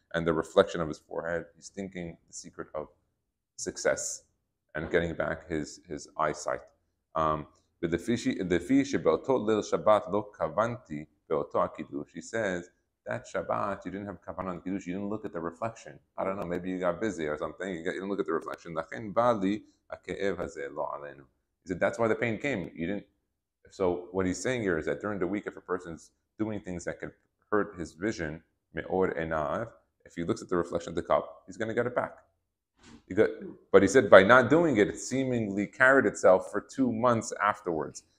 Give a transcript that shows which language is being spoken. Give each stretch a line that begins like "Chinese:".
English: and the reflection of his forehead. He's thinking the secret of success and getting back his eyesight.
Hebrew: לפי שבאותו ליל שבת לא כוונתי באותו הקידוש,
English: he says, that Shabbat, you didn't have kavanah on Kiddush, you didn't look at the reflection. I don't know, maybe you got busy or something, you didn't look at the reflection.
Hebrew: לכן בא לי הכאב הזה, לא עלינו.
English: He said, that's why the pain came. You didn't. So what he's saying here is that during the week, if a person's doing things that could hurt his vision, me'or enav, if he looks at the reflection of the cup, he's going to get it back. But he said by not doing it, it seemingly carried itself for 2 months afterwards.